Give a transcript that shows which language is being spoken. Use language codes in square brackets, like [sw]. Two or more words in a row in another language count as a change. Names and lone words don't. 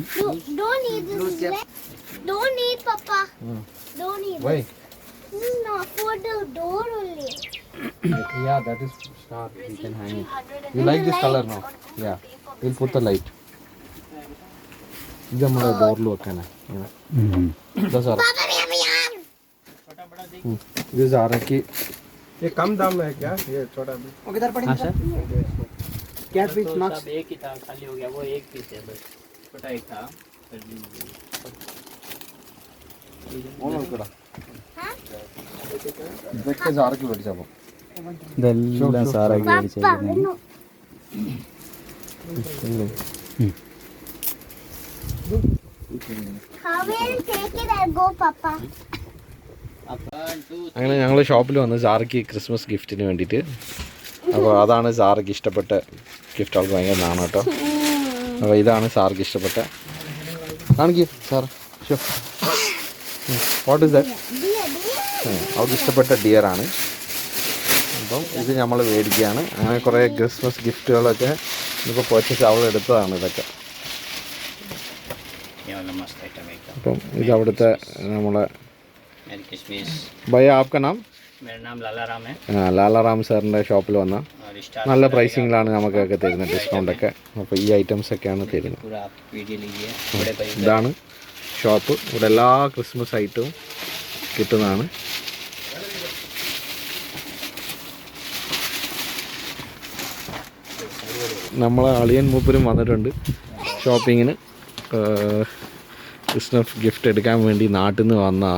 [en] Don't eat this. Don't eat, Papa. Don't eat. Why? This is not for the door only. Yeah, that is star. You can hang it. You like this color now? Yeah. We'll put the light. [ml] ഇത് നമ്മുടെ ഡോറിൽ വെക്കാനാ. ഇതാ സാറ. ഇത് സാറയ്ക്ക് [hi] ये कम दाम में है क्या? ये छोटा भी. हाँ सर, क्या पीस मार्क्स? एक ही था, खाली हो गया, वो एक पीस है बस, छोटा एक था. [ml] ഇതൊക്കെ സാറയ്ക്ക് മേടിച്ചപ്പോ ഇതെല്ലാം സാറയ്ക്ക് മേടിച്ചേക്കുന്നത്. [en] No. How will you take it and go, Papa? [ml] അങ്ങനെ ഞങ്ങൾ ഷോപ്പിൽ വന്ന് സാറയ്ക്ക് ക്രിസ്മസ് ഗിഫ്റ്റിന് വേണ്ടിയിട്ട്. അപ്പോൾ അതാണ് സാറയ്ക്ക് ഇഷ്ടപ്പെട്ട ഗിഫ്റ്റ്. അവൾക്ക് ഭയങ്കര നാണ് കേട്ടോ. അപ്പോൾ ഇതാണ് സാർക്ക് ഇഷ്ടപ്പെട്ട. കാണിക്ക് സാർ. [en] what is that? [ml] അവൾക്ക് ഇഷ്ടപ്പെട്ട ഡിയറാണ്. അപ്പം ഇത് നമ്മൾ മേടിക്കുകയാണ്. അങ്ങനെ കുറേ ക്രിസ്മസ് ഗിഫ്റ്റുകളൊക്കെ ഇപ്പോൾ പർച്ചേസ് അവൾ എടുത്തതാണ് ഇതൊക്കെ. അപ്പം ഇത് അവിടുത്തെ നമ്മളെ [hi] भैया आपका नाम? मेरा नाम लाला राम है. [ml] ലാലാറാം സാറിൻ്റെ ഷോപ്പിൽ വന്നാൽ [hi] और स्टार [ml] നല്ല പ്രൈസിങ്ങിലാണ് നമുക്കൊക്കെ തരുന്നത്, ഡിസ്കൗണ്ടൊക്കെ. അപ്പോൾ ഈ ഐറ്റംസൊക്കെയാണ് തരുന്നത്. [hi] पूरा आप वीडियो लीजिए. बड़े भाई [ml] ഇതാണ് ഷോപ്പ്. ഇവിടെ എല്ലാ ക്രിസ്മസ് ഐറ്റവും കിട്ടുന്നതാണ്. നമ്മളെ അളിയൻ മൂപ്പരും വന്നിട്ടുണ്ട് ഷോപ്പിങ്ങിന്. ക്രിസ്മസ് ഗിഫ്റ്റ് എടുക്കാൻ വേണ്ടി നാട്ടിൽ നിന്ന് വന്നാൽ.